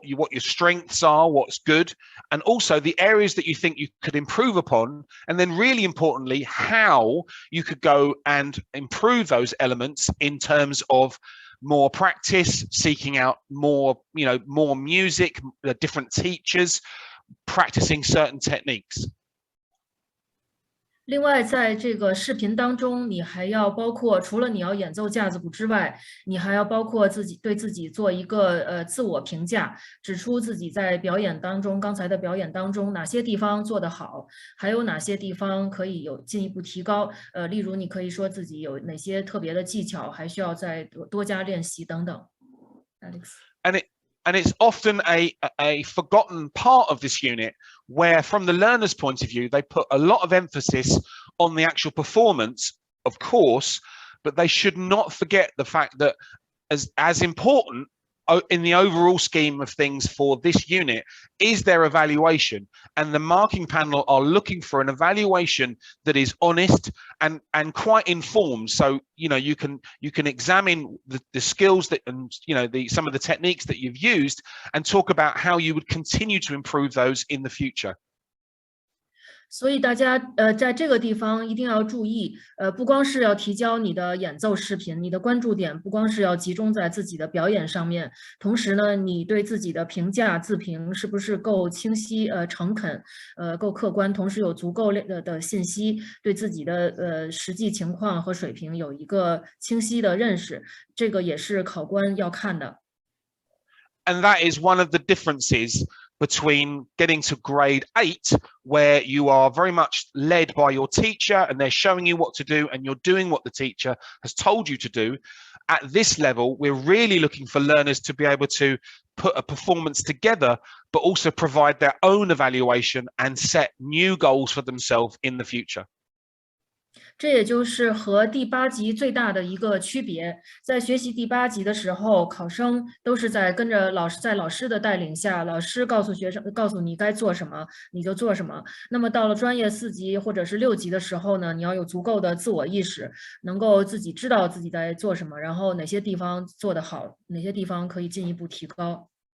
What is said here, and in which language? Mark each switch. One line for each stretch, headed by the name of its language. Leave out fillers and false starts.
English: your strengths are, what's good, and also the areas that you think you could improve upon, and then really importantly how you could go and improve those elements in terms of more practice, seeking out more music, different teachers, practicing certain techniques.
Chinese: 另外，在这个视频当中，你还要包括除了你要演奏架子鼓之外，你还要包括对自己做一个自我评价，指出自己在表演当中，刚才的表演当中哪些地方做得好，还有哪些地方可以有进一步提高。例如你可以说自己有哪些特别的技巧，还需要再多加练习等等。
English: Alex. And it's often a forgotten part of this unit where, from the learner's point of view, they put a lot of emphasis on the actual performance, of course, but they should not forget the fact that as important in the overall scheme of things for this unit is their evaluation, and the marking panel are looking for an evaluation that is honest and quite informed. So you can examine the skills that and some of the techniques that you've used and talk about how you would continue to improve those in the future.
Chinese: 所以大家在这个地方一定要注意，不光是要提交你的演奏视频，你的关注点不光是要集中在自己的表演上面，同时呢，你对自己的评价自评是不是够清晰、诚恳、够客观，同时有足够的信息，对自己的实际情况和水平有一个清晰的认识，这个也是考官要看的。
English: And that is one of the differences between getting to grade 8, where you are very much led by your teacher and they're showing you what to do and you're doing what the teacher has told you to do. At this level, we're really looking for learners to be able to put a performance together, but also provide their own evaluation and set new goals for themselves in the future.
Chinese: 这也就是和第8级最大的一个区别。在学习第8级的时候，考生都是在跟着老师的带领下，老师告诉你该做什么，你就做什么。那么到了专业4级或者是6级的时候呢，你要有足够的自我意识，能够自己知道自己在做什么，然后哪些地方做得好，哪些地方可以进一步提高。